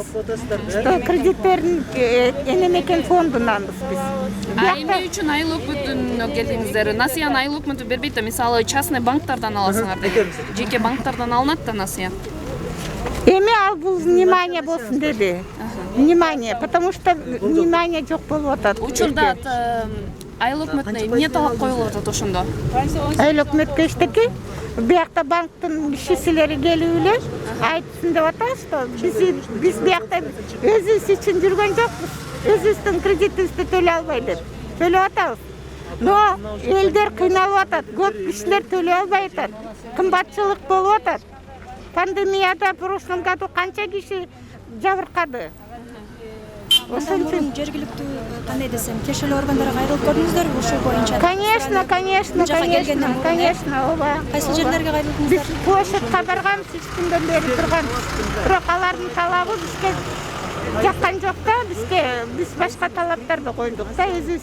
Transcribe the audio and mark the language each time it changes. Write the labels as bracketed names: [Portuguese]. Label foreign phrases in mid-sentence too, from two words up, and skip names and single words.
[Kyrgyz] Что кредиттерин энемекен фондунанбыз биз. Эмне үчүн айыл өкмөтүнө келдиңиздер? Насыяны айыл өкмөтү бербейт да, мисалы частный банктардан аласыңар деп. Жеке банктардан алынат да насыя. Эми ал бул внимание болсун деди. [Russian] Внимание, потому что внимание [Kyrgyz] жок болуп атат. Учурда айыл өкмөтүнө эмне талап коюлуп атат ошондо? Айыл өкмөткө эчтеки биякта банктын кишилери келип эле айтсын деп атат, что биз биякта өзүбүз үчүн жүргөн жокпуз. Өзүбүздүн кредитибизди төлөй албай деп. Төлөп атабыз. Но элдер кыйналып атат, көп кишилер төлөй албай атат. Кымбатчылык болуп атат. Пандемияда [Russian] в прошлом году [Kyrgyz] канча киши жабыркады. Ошон үчүн жергиликтүү кандай десем, тиешелүү органдарга кайрылып көрдүңүздөрбү ушул боюнча? Конечно. Ооба. Кайсы жерлерге кайрылдыңыздар? Биз площадька барганбыз, 3 күндөн бери турганбыз. Бирок алардын талабы бизге жаккан жок да, биз башка талаптарды койдук да, өзүбүздүн.